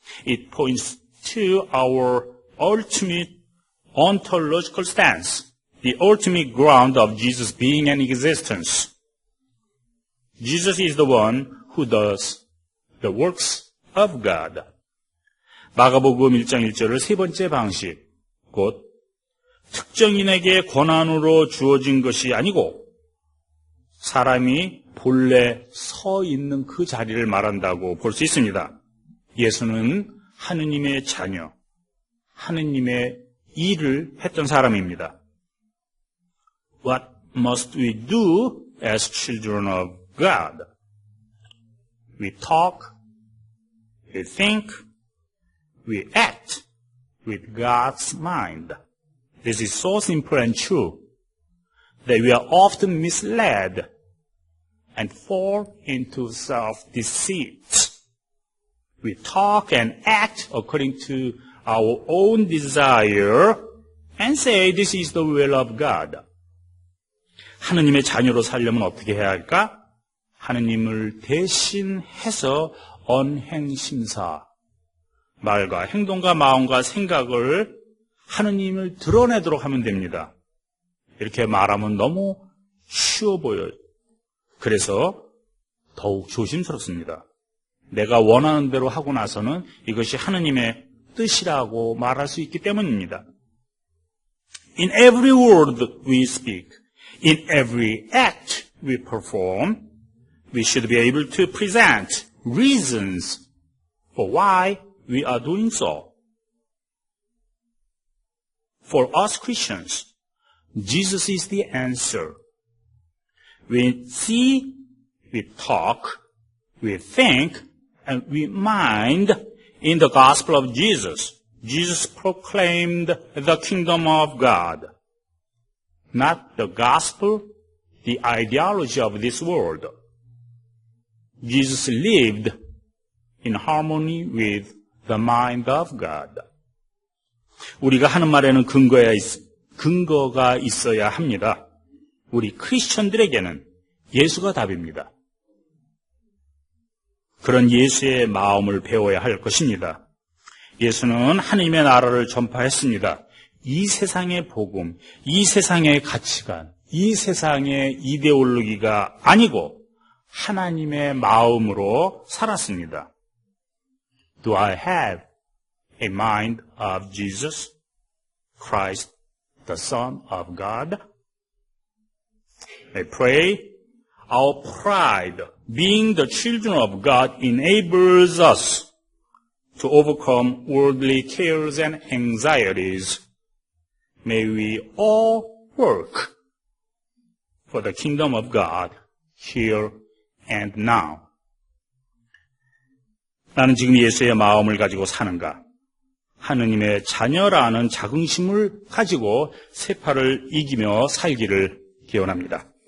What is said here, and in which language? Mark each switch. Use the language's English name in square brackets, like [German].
[English] It points to our ultimate ontological stance, the ultimate ground of Jesus' being and existence. Jesus is the one who does the works of God. [Korean] 마가복음 1장 1절을 세 번째 방식, 곧 특정인에게 권한으로 주어진 것이 아니고 사람이 본래 서 있는 그 자리를 말한다고 볼 수 있습니다. 예수는 하느님의 자녀, 하느님의 일을 했던 사람입니다. [English] What must we do as children of God? We talk, we think, we act with God's mind. This is so simple and true that we are often misled and fall into self-deceit. We talk and act according to our own desire and say this is the will of God. [Korean] 하느님의 자녀로 살려면 어떻게 해야 할까? 하느님을 대신해서 언행심사, 말과 행동과 마음과 생각을 하느님을 드러내도록 하면 됩니다. 이렇게 말하면 너무 쉬워 보여요. 그래서 더욱 조심스럽습니다. 내가 원하는 대로 하고 나서는 이것이 하느님의 뜻이라고 말할 수 있기 때문입니다. [English] In every word we speak, in every act we perform, we should be able to present reasons for why we are doing so. For us Christians, Jesus is the answer. We see, we talk, we think, and we mind in the gospel of Jesus. Jesus proclaimed the kingdom of God, not the gospel, the ideology of this world. Jesus lived in harmony with the mind of God. [Korean] 우리가 하는 말에는 근거가 있어야 합니다. 우리 크리스천들에게는 예수가 답입니다. 그런 예수의 마음을 배워야 할 것입니다. 예수는 하나님의 나라를 전파했습니다. 이 세상의 복음, 이 세상의 가치관, 이 세상의 이데올로기가 아니고 하나님의 마음으로 살았습니다. [English] Do I have a mind of Jesus, Christ, the Son of God? I pray our pride, being the children of God, enables us to overcome worldly cares and anxieties. May we all work for the kingdom of God here and now. [Korean] 나는 지금 예수의 마음을 가지고 사는가? 하느님의 자녀라는 자긍심을 가지고 세파를 이기며 살기를 기원합니다.